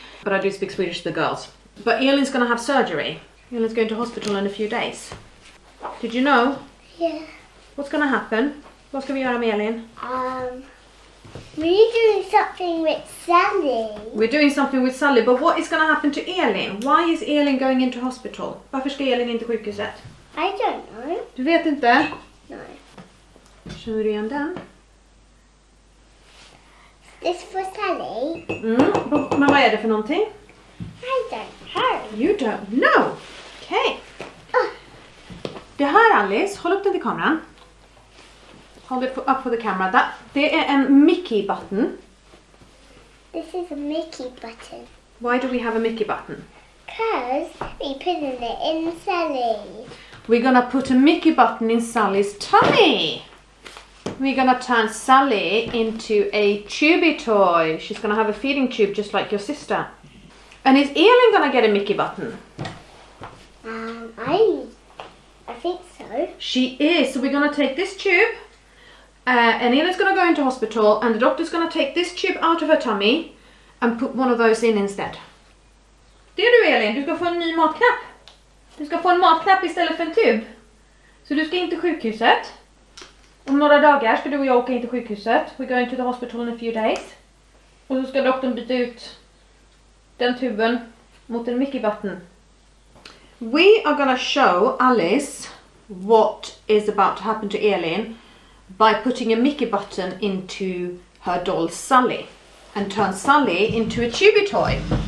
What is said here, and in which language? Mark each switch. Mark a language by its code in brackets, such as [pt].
[en] But I do speak Swedish to the girls. But Elin's going to have surgery. Elin's going to hospital in a few days. Did you know? Yeah. What's going to happen? [sv] Vad ska vi göra med Elin? [en] We're doing something with Sally. We're doing something with Sally, but what is going to happen to Elin? Why is Elin going into hospital? [sv] Varför ska Elin in till sjukhuset? [en] I don't know. [sv] Du vet inte? [en] No. [sv] Känner du igen den? [en] This for Sally? [sv] Men vad är det för någonting? [en] I don't know. You don't know. Okay. [sv] Det här, Alice, håll upp den till kameran. [en] Hold it up for the camera. [sv] Det är en Mickey button. [en] This is a Mickey button. Why do we have a Mickey button? Because we put it in Sally. We're gonna put a Mickey button in Sally's tummy. We're gonna turn Sally into a tubey toy. She's gonna have a feeding tube just like your sister. And is Elin gonna get a Mickey button? I think so. She is. So we're gonna take this tube. And Elin's gonna go into hospital and the doctor's gonna take this tube out of her tummy and put one of those in instead. [sv] Det är du, Elin, du ska få en ny matknapp. Du ska få en matknapp istället för en tub. Så du ska in till sjukhuset. Om några dagar ska du och jag åka in till sjukhuset. [en] We're going to the hospital in a few days. [sv] Och så ska doktorn byta ut den tuben mot en Mickey button. [en] We are gonna show Alice what is about to happen to Elin by putting a Mickey button into her doll Sally and turn Sally into a tubey toy.